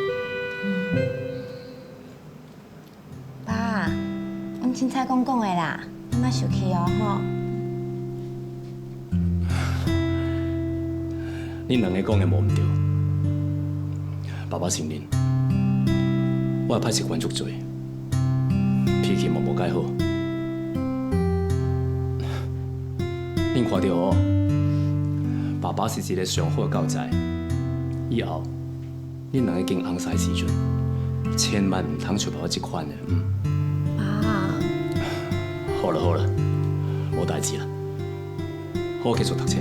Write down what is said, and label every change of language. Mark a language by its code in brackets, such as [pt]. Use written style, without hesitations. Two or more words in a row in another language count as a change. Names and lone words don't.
[nan] 爸，阮凊彩讲的啦，你莫生气哦吼。恁两个讲的无毋对，爸爸承认，我歹习惯足多，脾气嘛无介好。恁看到哦，爸爸是一个上好的教材。以后，恁两个经红晒时阵，千万唔通像爸爸这款的，爸，好了，无代志啦，好好继续读册。